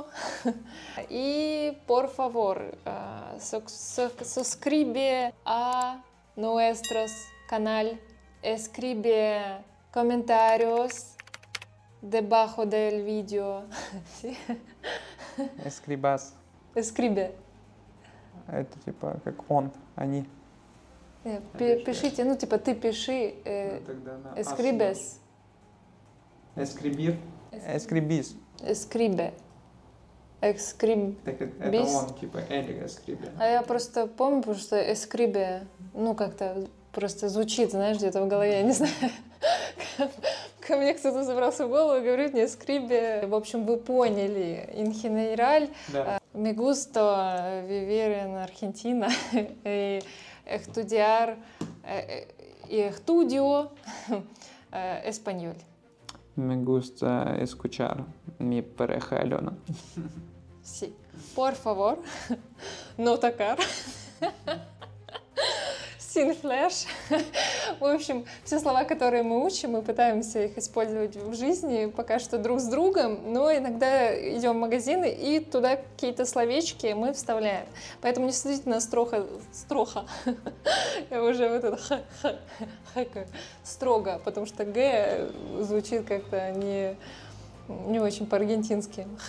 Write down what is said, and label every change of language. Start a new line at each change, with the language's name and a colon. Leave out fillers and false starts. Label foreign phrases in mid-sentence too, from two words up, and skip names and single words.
Spanish: Y por favor, suscribe a nuestro canal, escribe comentarios debajo del vídeo. ¿Sí? Escribas. Escribe.
Russian: Это типа как он, они. Пишите, ну типа ты пиши,
Spanish: escribes. Escribir. Escribís. Escribe.
Russian: Это он, типа
Spanish: él escribe.
Russian: А я просто помню, потому что escribe, ну как-то просто звучит, знаешь, где-то в голове, я не знаю. Ко мне кто-то забрался в голову и говорит мне escribe. В общем, вы поняли.
Spanish: En general, me gusta vivir en Argentina y estudiar y estudio español. Me gusta escuchar mi pareja Алена. Sí. Por favor, no tocar. Sin flash.
Russian: В общем, все слова, которые мы учим, мы пытаемся их использовать в жизни пока что друг с другом, но иногда идем в магазины и туда какие-то словечки мы вставляем. Поэтому не смотрите на строго. Я уже вот это строго, потому что Г звучит как-то не очень по-аргентински.